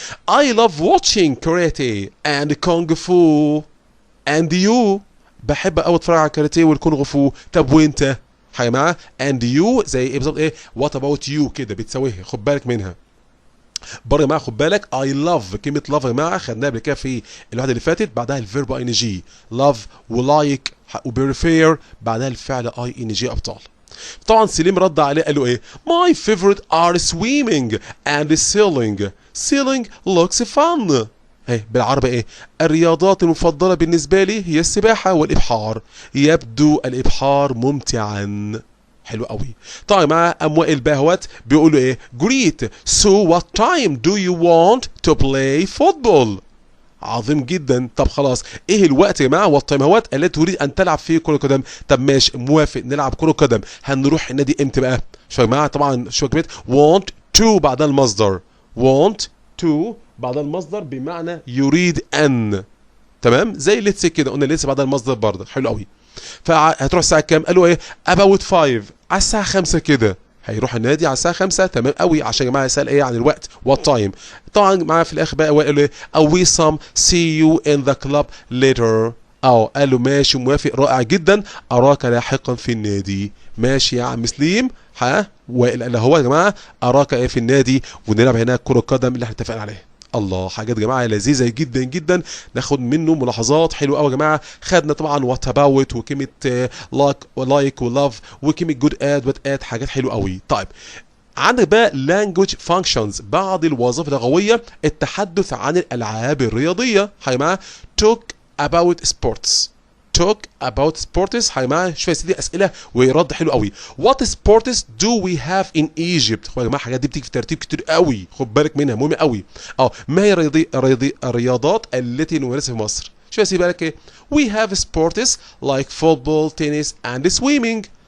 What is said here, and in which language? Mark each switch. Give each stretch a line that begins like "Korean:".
English: I love watching karate and kung fu and you.
Arabic: بحب قوي اتفرج على الكاراتيه والكونغ فو. طب وانت؟ يا جماعه
English: and you
Arabic: زي ايه بالظبط ايه
English: what about you
Arabic: كده بتساويها خد بالك منها. برضه يا جماعه خد بالك I love كلمه love يا جماعه خدناها قبل كده في الوحده اللي فاتت بعدها الفيرب ing love ولايك وبريفير بعدها الفعل ing ابطال. طبعا سليم رد عليه قال له ايه
English: my favorite are swimming and sailing. sailing looks fun.
Arabic: ايه بالعربي ايه؟ الرياضات المفضلة بالنسبة لي هي السباحة والإبحار. يبدو الإبحار ممتعا. حلو قوي. طيب مع وائل باهوت بيقولوا ايه؟ great.
English: So what time do you want to play football؟
Arabic: عظيم جدا. طب خلاص، ايه الوقت يا جماعه والتايمات التي تريد ان تلعب فيه كره قدم؟ طب ماشي، موافق نلعب كره قدم. هنروح النادي امتى بقى؟ شو يا جماعه؟ طبعا شو كلمه want to بعد المصدر. want to بعد المصدر بمعنى يريد ان. تمام؟ زي ليتس كده، قلنا ليتس بعد المصدر برضه. حلو قوي. فهتروح الساعه كام؟ قالوا ايه؟
English: about 5،
Arabic: على الساعه 5 كده. هيروح النادي على الساعه 5. تمام قوي. عشان يا جماعه يسال ايه عن الوقت؟ وات تايم. طبعا معاه في الاخر بقى وقال ايه؟
English: او we some see you in the club later.
Arabic: او قال له ماشي، موافق، رائع جدا، اراك لاحقا في النادي. ماشي يا عم سليم. ها وقال هو يا جماعه اراك ايه في النادي، ونلعب هناك كره قدم اللي احنا اتفقنا عليها. الله، حاجات يا جماعه لذيذه جدا جدا، ناخد منه ملاحظات حلوه قوي يا جماعه. خدنا طبعا وات اباوت وكلمه لايك ولاف وكلمه جود اد وات اد، حاجات حلوه قوي. طيب عندك بقى
English: language functions،
Arabic: بعض الوظائف اللغويه، التحدث عن الالعاب الرياضيه. يا جماعه
English: talk about sports. talk about sports.
Arabic: يا جماعه شويه سيدي اسئله ورد حلو قوي.
English: what sports do we have in Egypt؟
Arabic: يا جماعه الحاجات دي بتيجي في ترتيب كتير قوي، خد بالك منها، مهمه قوي. ما هي الرياضات التي نمارسها في مصر؟ شويه سيدي بالك ايه؟
English: we have sports like football, tennis and swimming.